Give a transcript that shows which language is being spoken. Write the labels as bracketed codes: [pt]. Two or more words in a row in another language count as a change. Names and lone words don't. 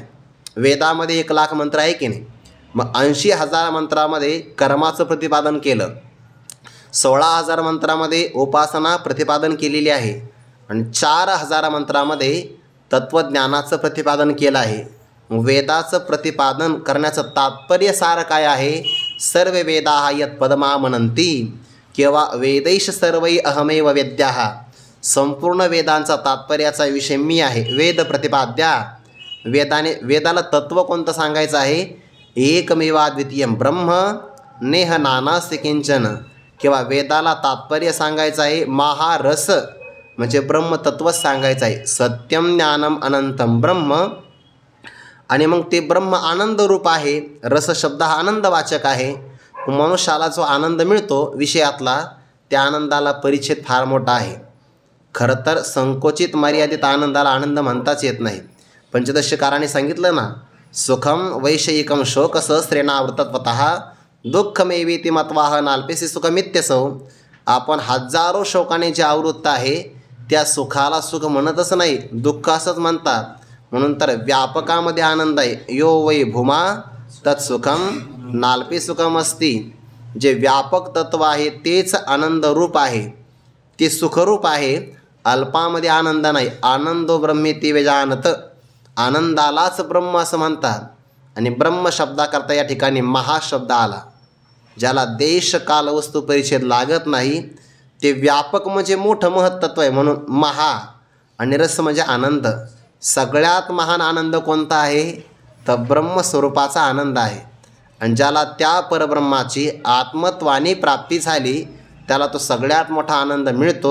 [mr] वेदामध्ये 1,00,000 मंत्र आहे की नाही. मग 80,000 मंत्रामध्ये कर्माचं प्रतिपादन केलं, 16,000 मंत्रामध्ये उपासना प्रतिपादन केलेली आहे आणि 4,000 मंत्रामध्ये तत्त्वज्ञानाचं प्रतिपादन केलं आहे. वेदाचं प्रतिपादन करण्याचं तात्पर्य सार काय आहे? [sa] सर्व वेदाः यत् पदमा मनंती किंवा वेदैश सर्वै अहमेव वेद्याः. [mr] संपूर्ण वेदांचा तात्पर्याचा विषय मी आहे. [sa] वेद प्रतिपाद्या. [mr] वेदाला तत्त्व कोणतं सांगायचं आहे? [sa] एकमेवाद्वितीयं ब्रह्म नेह नानास्ति किंचन. [mr] किंवा वेदाला तात्पर्य सांगायचं आहे महारस म्हणजे ब्रह्मतत्वच सांगायचं आहे. [sa] सत्यम ज्ञानम अनंतम ब्रह्म. [mr] आणि मग ते ब्रह्म आनंद रूप आहे. रस शब्द हा आनंदवाचक आहे. मनुष्याला जो आनंद मिळतो विषयातला, त्या आनंदाला परिच्छेद फार मोठा आहे. खरं तर संकोचित मर्यादित आनंदाला आनंद म्हणताच येत नाही. पंचदशकाराने सांगितलं ना, [sa] सुखम वैषयिकम शोक सहस्रेणावृतत्वतः दुःखमेवेति मत्वाह नाल्पेसी सुखमित्यसौ. [mr] आपण हजारो शोकाने जे आवृत्त आहे त्या सुखाला सुख म्हणतच नाही, दुःख असंच म्हणतात. म्हणून तर व्यापकामध्ये आनंद आहे. [sa] यो वै भूमा तत्सुखम नाल्पे सुखम असती. [mr] जे व्यापक तत्व आहे तेच आनंद रूप आहे, ते सुखरूप आहे. अल्पामध्ये आनंद नाही. [sa] आनंदो ब्रह्मेति वेजानत. [mr] आनंदालाच ब्रह्म असं म्हणतात. आणि ब्रह्म शब्दाकरता या ठिकाणी महाशब्द आला. ज्याला देश काल वस्तू परिच्छेद लागत नाही ते व्यापक म्हणजे मोठं महत्त्व आहे. म्हणून महा आणि रस म्हणजे आनंद. सगळ्यात महान आनंद कोणता आहे? तर ब्रह्मस्वरूपाचा आनंद आहे. आणि ज्याला त्या परब्रह्माची आत्मत्वाने प्राप्ती झाली त्याला तो सगळ्यात मोठा आनंद मिळतो.